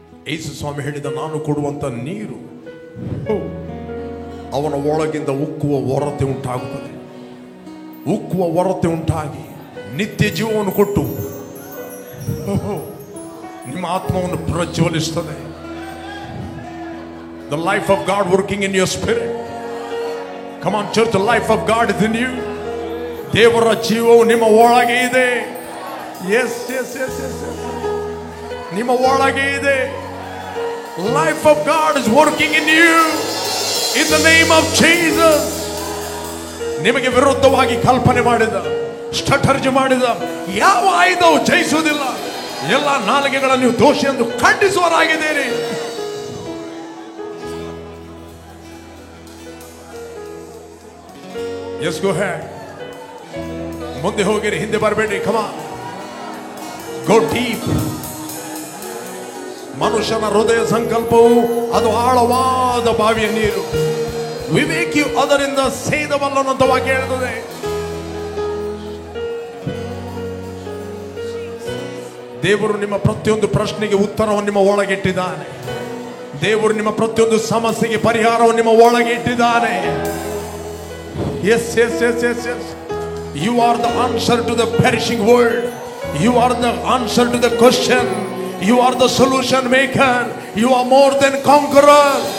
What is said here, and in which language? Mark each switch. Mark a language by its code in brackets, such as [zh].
[kn] ಯೇಸು ಸ್ವಾಮಿ ಹೇಳಿದ, ನಾನು ಕೊಡುವಂತ ನೀರು ಅವನ ಒಳಗಿಂದ ಉಕ್ಕುವ ಹೊರತೆ ಉಂಟಾಗುತ್ತದೆ. ಉಕ್ಕುವ ಹೊರತೆ ಉಂಟಾಗಿ ನಿತ್ಯ ಜೀವವನ್ನು ಕೊಟ್ಟು ನಿಮ್ಮ ಆತ್ಮವನ್ನು ಪ್ರಜ್ವಲಿಸುತ್ತದೆ. [en] The life of God working in your spirit. Come on church, the life of God is in you. [kn] ದೇವರ ಜೀವವು ನಿಮ್ಮ ಒಳಗೆ ಇದೆ. [en] Yes, yes, yes, yes, yes. [kn] ನಿಮ್ಮ ಒಳಗೆ ಇದೆ. [en] Life of God is working in you. In the name of Jesus. [kn] ನಿಮಗೆ ವಿರುದ್ಧವಾಗಿ ಕಲ್ಪನೆ ಮಾಡಿದ, ಸ್ಟ್ರಾಟಜಿ ಮಾಡಿದ ಯಾವ ಆಯುಧವು ಜಯಿಸುವುದಿಲ್ಲ. ಎಲ್ಲ ನಾಲಿಗೆಗಳನ್ನು ನೀವು ದೋಷಿ ಎಂದು ಖಂಡಿಸುವರಾಗಿದ್ದೀರಿ. [en] Yes, go ahead. [kn] ಮುಂದೆ ಹೋಗಿರಿ, ಹಿಂದೆ ಬರಬೇಡಿ. [en] Come on. Go deep. [kn] ಮನುಷ್ಯನ ಹೃದಯ ಸಂಕಲ್ಪವು ಅದು ಆಳವಾದ ಬಾವಿಯ ನೀರು, ವಿವೇಕಿಯು ಅದರಿಂದ ಸೇದವಲ್ಲನ್ನಂತ ವಾಕ್ಯ ಹೇಳ್ತದೆ. ದೇವರು ನಿಮ್ಮ ಪ್ರತಿಯೊಂದು ಪ್ರಶ್ನೆಗೆ ಉತ್ತರವನ್ನು ನಿಮ್ಮ ಒಳಗೆ ಇಟ್ಟಿದ್ದಾನೆ. ದೇವರು ನಿಮ್ಮ ಪ್ರತಿಯೊಂದು ಸಮಸ್ಯೆಗೆ ಪರಿಹಾರವನ್ನು ನಿಮ್ಮ ಒಳಗೆ ಇಟ್ಟಿದ್ದಾನೆ. [en] Yes, yes, yes, yes, yes. You are the answer to the perishing world. You are the answer to the question. You are the solution maker. You are more than conqueror.